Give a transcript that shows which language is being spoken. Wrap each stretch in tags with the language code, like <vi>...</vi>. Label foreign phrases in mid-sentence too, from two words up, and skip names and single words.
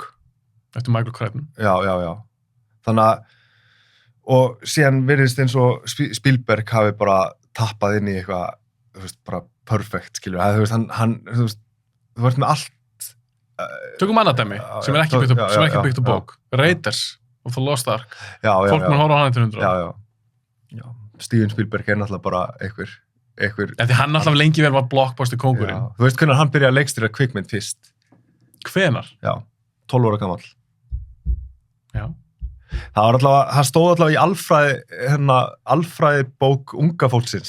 <is>Eftir Michael Crichton. Já. Þannig að, og síðan virðist eins og Spielberg hafi bara tappað inn í eitthvað, þú veist, bara perfect, skilur. Þú veist, þú veist, þú veist með allt. Tökum annað dæmi, sem er ekki byggt á bók. Raiders of the Lost Ark. Já. Fólk mun horfa á hann eftir 100 ár. Já. Steven Spielberg er náttúrulega bara einhver... Því hann náttúrulega lengi vel var blockbuster kóngurinn. Þú veist hvernig hann byrjaði að leikstýra kvikmynd fyrst? Hvenar? Já, 12 ára gamall. Já. Það stóð allavega í alfræði bók unga fólksins.</is>